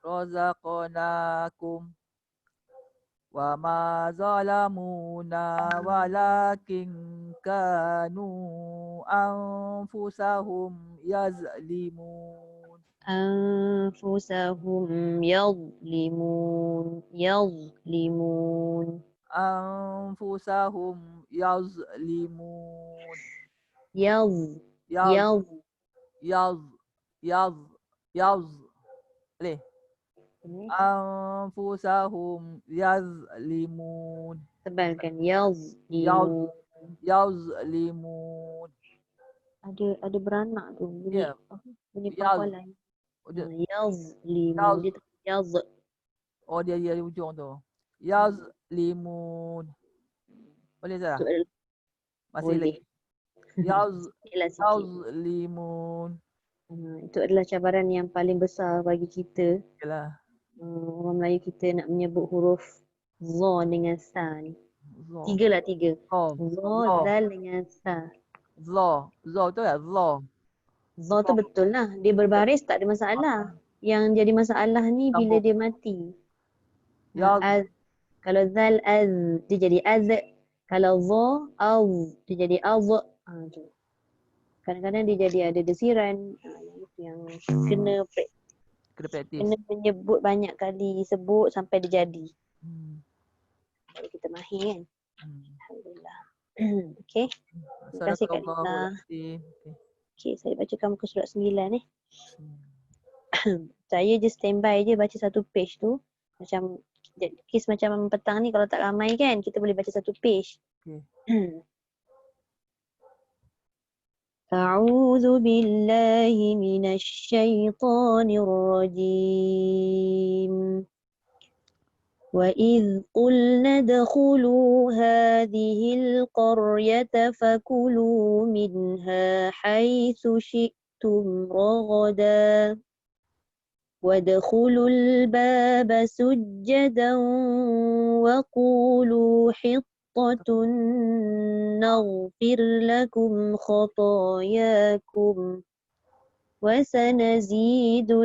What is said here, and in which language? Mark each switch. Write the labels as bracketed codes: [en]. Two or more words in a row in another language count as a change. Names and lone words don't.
[ar] وما ظلمونا ولكن كانوا أنفسهم يظلمون. أنفسهم يظلمون. أنفسهم يظلمون. Yaz. Yaz, yaz, yaz, yaz. Boleh? أنفسهم يظلمون. [ms] Tebalkan. [ar] Yaz, Yazlimun. yazlimun. [ms] Ada beranak tu. Bunyi, Ya, bunyi [ar] yaz. [ms] pangkalan. Dia- Yazlimun. Dia tak yaz. Oh, dia di ujung tu. Yazlimun. Boleh tak? Tu adalah Masih boleh. lagi. Yaz, Sikitlah sikit. [ar] yazlimun. [ms] Itu adalah cabaran yang paling besar bagi kita. Yalah. Orang Melayu kita nak menyebut huruf Za dengan Sa ni. Zah. Tiga. Oh, Za, Za. Zal dengan Sa. Zah. Zah tu ya? Zah. Za tu betul lah. Dia berbaris tak ada masalah. Yang jadi masalah ni bila Sambung. dia mati. [ar] Yaz. Az. [ms] Kalau Zal, Az. Dia jadi Az. Kalau Za, Az. Dia jadi Az. Tu. Kadang-kadang dia jadi ada desiran. Yang kena Kena praktis. menyebut banyak kali. Sebut sampai dia jadi. Baru kita mahir kan. Alhamdulillah. Okay. Terima kasih Kak Lina. Okay, saya bacakan muka surat 9 eh. Saya je standby je baca satu page tu. Macam kes macam petang ni kalau tak ramai kan, kita boleh baca satu page. Okay. [ar] أعوذ بالله من الشيطان الرجيم وإذ قلنا ادخلوا هذه القرية فكلوا منها حيث شئتم رغدا وادخلوا الباب سجدا وقولوا حطة نغفر لكم خطاياكم وسنزيد